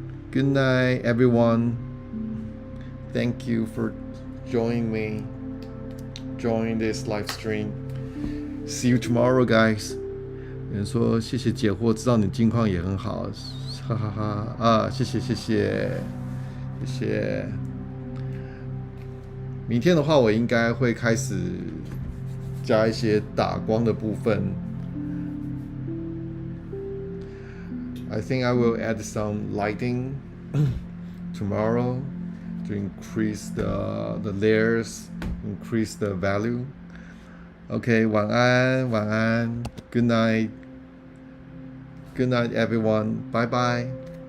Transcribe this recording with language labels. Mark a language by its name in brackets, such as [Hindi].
[English] Good night, everyone. Thank you for joining me, joining this live stream. See you tomorrow, guys. [Chinese] 有人说谢谢解惑，知道你近况也很好，哈哈哈啊！谢谢。明天的话，我应该会开始加一些打光的部分。 [English] I think I will add some lighting tomorrow to increase the layers, increase the value. [Chinese] OK， 晚安，晚安 ， [English] Good night，Good night everyone， [Chinese] 拜拜。